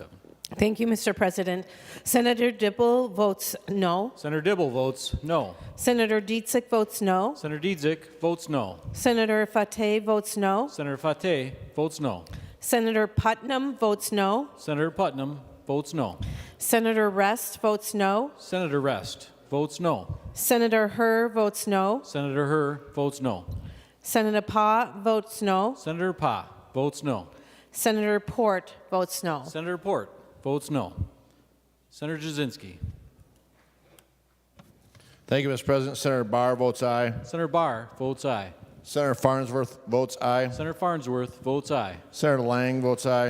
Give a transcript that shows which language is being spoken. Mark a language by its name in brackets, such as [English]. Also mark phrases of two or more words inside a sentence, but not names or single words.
[English] Thank you, Mr. President. Senator Dibble votes no. Senator Dibble votes no. Senator Dietzig votes no. Senator Dietzig votes no. Senator Fateh votes no. Senator Fateh votes no. Senator Putnam votes no. Senator Putnam votes no. Senator Rest votes no. Senator Rest votes no. Senator Herr votes no. Senator Herr votes no. Senator Pa votes no. Senator Pa votes no. Senator Port votes no. Senator Port votes no. Senator Jasinski. Thank you, Mr. President. Senator Barr votes aye. Senator Barr votes aye. Senator Farnsworth votes aye. Senator Farnsworth votes aye. Senator Lang votes aye.